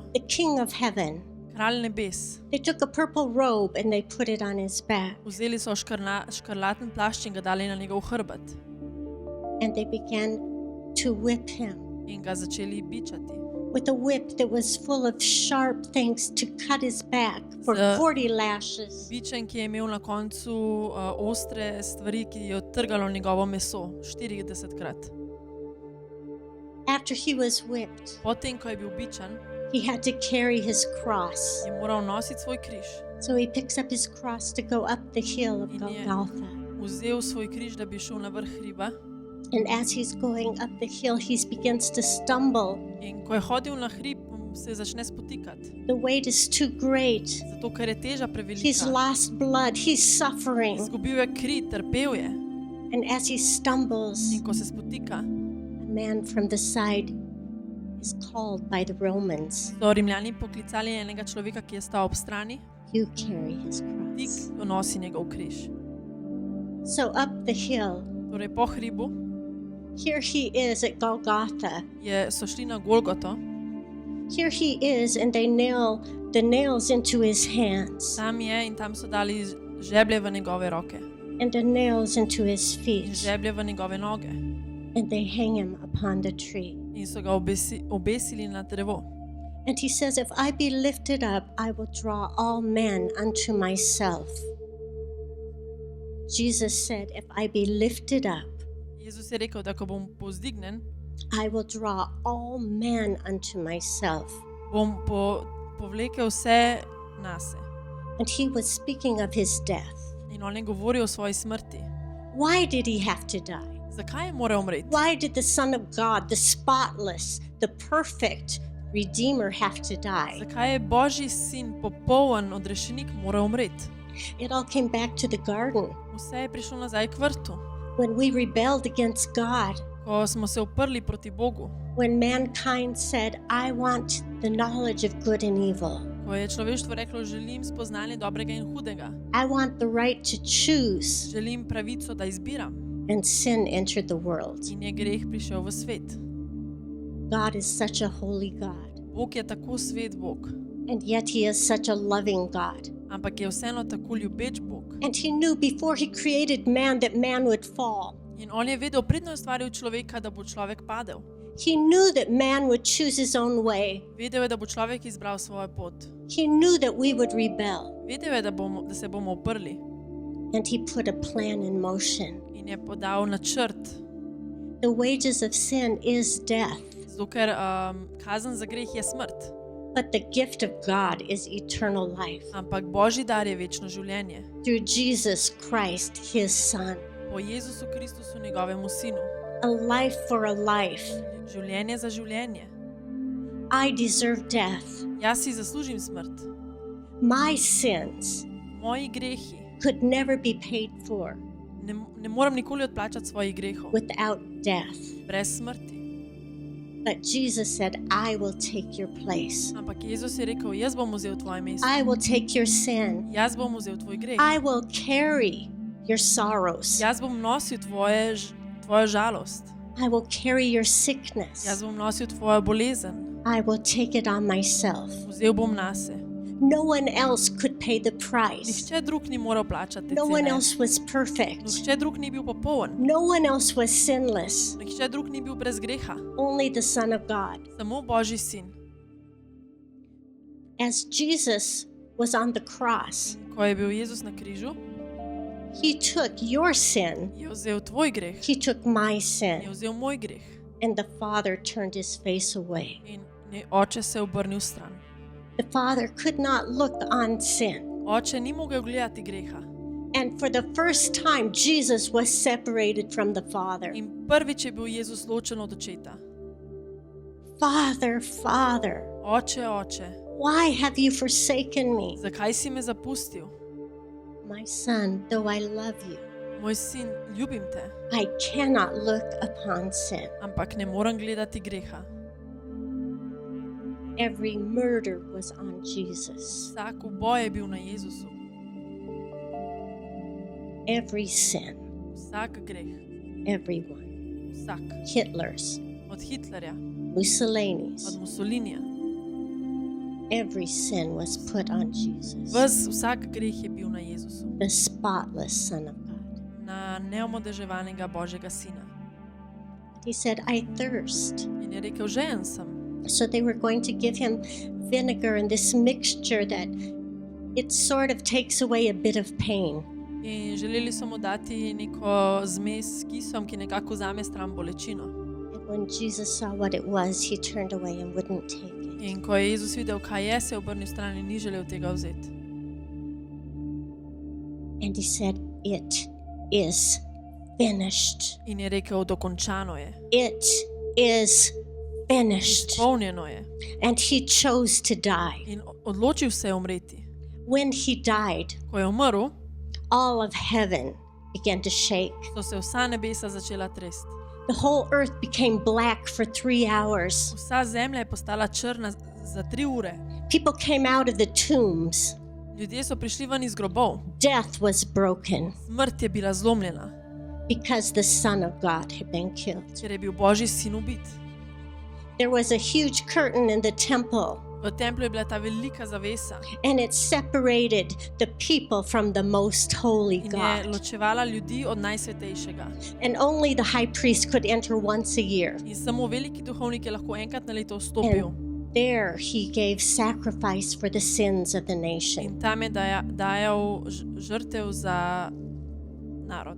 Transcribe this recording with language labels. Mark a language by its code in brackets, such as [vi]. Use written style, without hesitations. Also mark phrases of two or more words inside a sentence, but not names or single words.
[en] The King of Heaven. [sl] Kralj nebes. [en] They took a purple robe and they put it on his back. [sl] Vzeli so škrlaten plašč in ga dali na njegov hrbet [en] And they began to whip him [sl] in ga začeli bičati. [en] with a whip that was full of sharp things to cut his back for The- 40 lashes. [sl] Bičem, ki je imel na koncu ostre stvari, ki je odtrgalo njegovo meso 40krat. [en] After he was whipped, [sl] Potem, ko je bil bičan, [en] he had to carry his cross. [sl] je moral nositi svoj križ. [en] So he picks up his cross to go up the hill of [sl] In je Golgotha. vzel svoj križ, da bi šel na vrh hriba. [en] And as he's going up the hill, he begins to stumble. [sl] In ko je hodil na hrib, se začne spotikati. [en] The weight is too great. [sl] Zato, ker je teža [en] He's [sl] prevelika. [en] lost blood. He's suffering. [sl] Izgubil je kri, trpel je. [en] And as he stumbles, [sl] In ko se spotika, [en] a man from the side is called by the Romans. [sl] so Rimljani poklicali enega človeka, ki je stal ob strani, [en] You carry his [sl] tik [en] cross. [sl] donosi njegov križ. [en] So up the hill, [sl] Torej po hribu [en] here he is at Golgotha. [sl] so šli na Golgoto, [en] Here he is, and they nail the nails into his hands [sl] tam je in tam so dali žeblje v njegove roke [en] and the nails into his [sl] in [en] feet, [sl] žeblje v njegove noge [en] and they hang him upon the tree. [sl] in so ga obesili na drevo. [en] And he says, if I be lifted up, I will draw all men unto myself. Jesus said, if I be lifted up, [sl] Jezus je rekel, da ko bom povzdignen, [en] I will draw all men unto myself. [sl] bom povlekel vse nase. [en] And he was speaking of his death. [sl] In on je govoril o svoji smrti. [en] Why did he have to die? [sl] Zakaj je moral umreti? [en] Why did the Son of God, the spotless, the perfect Redeemer, have to die? [sl] Zakaj je Božji sin, popoln odrešenik, moral umreti? [en] It all came back to the garden [sl] Vse je prišlo nazaj k vrtu, [en] when we rebelled against God, [sl] ko smo se uprli proti Bogu, [en] when mankind said, I want the knowledge of good and evil. [sl] ko je človeštvo reklo, želim spoznanje dobrega in hudega, [en] I want the right to choose. [sl] želim pravico, da izbiram. [en] And sin entered the world. [sl] In je greh prišel v svet. [en] God is such a holy God, [sl] Bog je tako svet Bog, [en] and yet he is such a loving God. [sl] ampak je vseeno tako ljubeč Bog. [en] And he knew before he created man that man would fall. [sl] In on je vedel, predno je ustvaril človeka, da bo človek padel. [en] He knew that man would choose his own way. [sl] Vedel je, da bo človek izbral svojo pot. [en] He knew that we would rebel. [sl] Vedel je, da se bomo uprli. [en] And he put a plan in motion. [sl] In je podal načrt, [en] The wages of sin is death, [sl] zato ker kazen za greh je smrt. [en] but the gift of God is eternal life [sl] Ampak Božji dar je večno življenje. [en] through Jesus Christ, his Son. [sl] Po Jezusu Kristusu, njegovemu sinu. [en] A life for a life. [sl] Življenje za življenje. [en] I deserve death. [sl] Jaz si zaslužim smrt. [en] My sins [sl] Moji grehi. [en] could never be paid for [sl] Ne moram nikoli odplačati svojih grehov. [en] without death. [sl] Brez smrti. [en] But Jesus said, I will take your place. [sl] Ampak Jezus je rekel, jaz bom vzel tvoje mesto. [en] I will take your sin. [sl] Jaz bom vzel tvoj greh. [en] I will carry your sorrows. [sl] Jaz bom nosil tvojo žalost. [en] I will carry your sickness. [sl] Jaz bom nosil tvojo bolezen. [en] I will take it on myself. [sl] Vzel bom nase. [en] No one else could pay the price. [sl] Nihče drug ni moral plačati te [en] No one [sl] cene. [en] else was perfect. [sl] Nihče drug ni bil popoln. [en] No one else was sinless. [sl] Nihče drug ni bil brez greha. [en] Only the Son of God. [sl] Samo Božji sin. [en] As Jesus was on the cross, [sl] Ko je bil Jezus na križu, [en] he took your sin. [sl] je vzel tvoj greh. [en] He took my [sl] Je [en] sin. [sl] vzel moj greh. [en] And the Father turned his face away. [sl] In oče se je obrnil stran. [en] The Father could not look on sin. [sl] Oče ni mogel gledati greha. [en] And for the first time, Jesus was separated from the Father. [sl] In prvič je bil Jezus ločen od očeta. [en] Father, Father, [sl] Oče, oče, [en] why have you forsaken me? [sl] zakaj si me zapustil? [en] My son, though I love you, [sl] Moj sin, ljubim te, [en] I cannot look upon sin. [sl] ampak ne morem gledati greha. [en] Every murder was on Jesus. [sl] Vsak uboj je bil na Jezusu. [en] Every sin, [sl] Vsak greh, [en] everyone. [sl] vsak. [en] Hitler's, [sl] Od Hitlerja, [en] Mussolini's, [sl] od Mussolinija. [en] every sin was put on Jesus, [sl] Vsak greh je bil na Jezusu. [en] the spotless Son of God. [sl] Na neomadeževanega Božjega sina. [en] He said, I thirst. [sl] In je rekel, žejen sem. [en] So they were going to give him vinegar and this mixture that it sort of takes away a bit of pain. [sl] In želeli so mu dati neko zmes s kisom, ki nekako vzame stran bolečino. [en] And when Jesus saw what it was, he turned away and wouldn't take it. [sl] In ko je Jezus videl, kaj je, se je obrnil stran in ni želel tega vzeti. [en] And he said, it is finished. [sl] In je rekel, dokončano je. [en] It is finished. [sl] Izpolnjeno je. [en] And he chose to die. [sl] In odločil se je umreti. [en] When he died, [sl] Ko je umrl, [en] all of heaven began to shake. [sl] so se vsa nebesa začela tresti. [en] The whole earth became black for 3 hours. [sl] Vsa zemlja je postala črna za 3 ure. [en] People came out of the tombs. [sl] Ljudje so prišli ven iz grobov. [en] Death was broken [sl] Smrt je bila zlomljena, [en] because the Son of God had been killed. [sl] ker je bil Božji sin ubit. [en] There was a huge curtain in the temple, [sl] V templju je bila ta velika zavesa [en] and it separated the people from the most holy [sl] in je [en] God. [sl] ločevala ljudi od najsvetejšega. [en] And only the high priest could enter once a year. [sl] In samo veliki duhovnik je lahko enkrat na leto vstopil. [en] And there he gave sacrifice for the sins of the nation. [sl] In tam je dajal žrtev za narod.